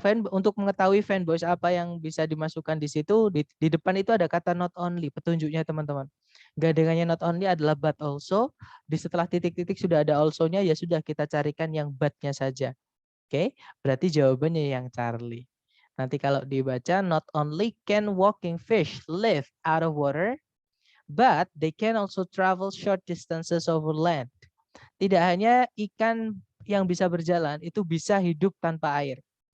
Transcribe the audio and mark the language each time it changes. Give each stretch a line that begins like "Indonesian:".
Indonesian: Untuk mengetahui fanboys apa yang bisa dimasukkan di situ, di depan itu ada kata not only, petunjuknya teman-teman. Gandengannya not only adalah but also. Di setelah titik-titik sudah ada also-nya, ya sudah kita carikan yang but-nya saja. Oke, berarti jawabannya yang Charlie. Nanti kalau dibaca,
English: not only can walking fish live out of water, but they can also travel short distances over land.
Indonesian: Tidak hanya ikan yang bisa berjalan, itu bisa hidup tanpa air.